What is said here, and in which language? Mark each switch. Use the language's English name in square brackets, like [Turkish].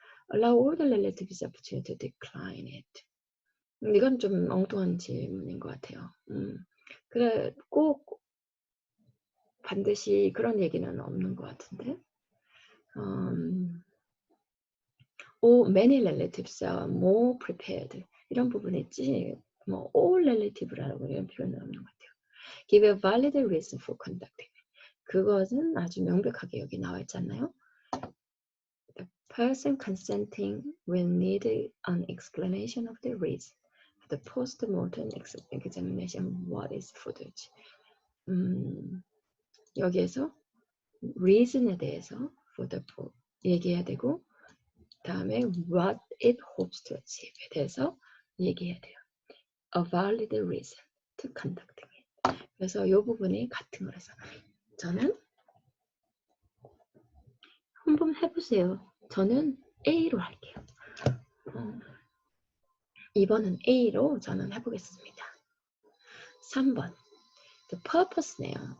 [English] Allow all the relatives opportunity to decline it. [Korean] 이건 좀 엉뚱한 질문인 것 같아요. 그래 꼭 반드시 그런 얘기는 없는 것 같은데. [English] Many relatives are more prepared. [Korean] 이런 부분이 있지. 뭐 all relative라고 이런 표현은 없는 것 같아요. [English] Give a valid reason for conducting. [Korean] 그것은 아주 명백하게 여기 나와 있잖아요. [English] The person consenting will need an explanation of the reason for the post-mortem examination. What is footage? [Korean] 여기에서 reason에 대해서 for the 얘기해야 되고, 다음에 [English] what it hopes to achieve [Korean] 에 대해서 얘기해야 돼요. [English] A valid reason to conduct it. [Korean] 그래서 이 부분이 같은 거라서 저는 한번 해보세요. 저는 A로 할게요. 2번은 A로 저는 해보겠습니다. 3번 [English] The purpose [Korean] 네요.